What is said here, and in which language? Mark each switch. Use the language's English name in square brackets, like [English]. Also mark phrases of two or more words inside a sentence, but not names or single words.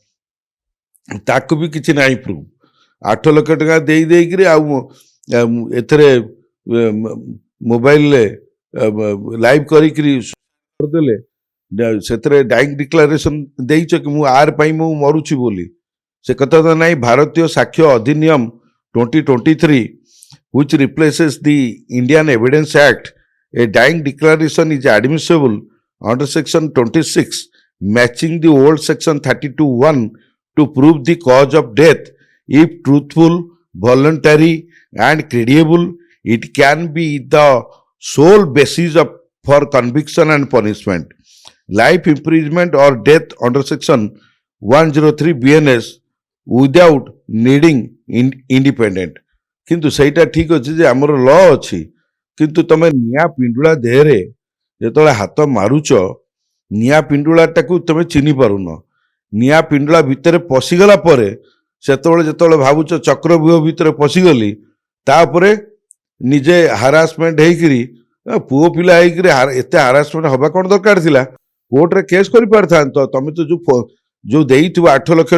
[Odia] ତାକୁ ବି କିଛି ନାହିଁ ପ୍ରୁଫ୍ 8 ଲକ୍ଷ ଟଙ୍କା ଦେଇକରି ଆଉ ଏଥିରେ ମୋବାଇଲରେ ଲାଇଭ୍ କରିକିରି କରିଦେଲେ ସେଥିରେ ଡାଇଂ ଡିକ୍ଲାରେସନ୍ ଦେଇଛ କି ମୁଁ ଆର ପାଇଁ ମୁଁ ମରୁଛି ବୋଲି ସେ କଥା ତ ନାହିଁ ଭାରତୀୟ ସାକ୍ଷ୍ୟ ଅଧିନିୟମ 2023 [English] which replaces the Indian Evidence Act, a dying declaration is admissible under section 26, matching the old section 32(1) to prove the cause of death. If truthful, voluntary, and credible, it can be the sole basis for conviction and punishment. Life imprisonment or death under section 103 BNS without needing independent. [Odia] କିନ୍ତୁ ସେଇଟା ଠିକ୍ ଅଛି ଯେ ଆମର ଲ ଅଛି କିନ୍ତୁ ତମେ ନିଆଁ ପିଣ୍ଡୁଳା ଦେହରେ ଯେତେବେଳେ ହାତ ମାରୁଛ ନିଆଁ ପିଣ୍ଡୁଳାଟାକୁ ତମେ ଚିହ୍ନି ପାରୁନ ନିଆଁ ପିଣ୍ଡୁଳା ଭିତରେ ପଶିଗଲା ପରେ ଯେତେବେଳେ ଭାବୁଛ ଚକ୍ରବ୍ୟୁହ ଭିତରେ ପଶିଗଲି ତାପରେ ନିଜେ ହାରାସମେଣ୍ଟ ହେଇକିରି ପୁଅ ପିଲା ହେଇକିରି ଏତେ ହାରାସମେଣ୍ଟ ହବା କ'ଣ ଦରକାର ଥିଲା କୋର୍ଟରେ କେସ୍ କରିପାରିଥାନ୍ତ ତମେ ତ ଯେଉଁ ଦେଇଥିବ 8 ଲକ୍ଷ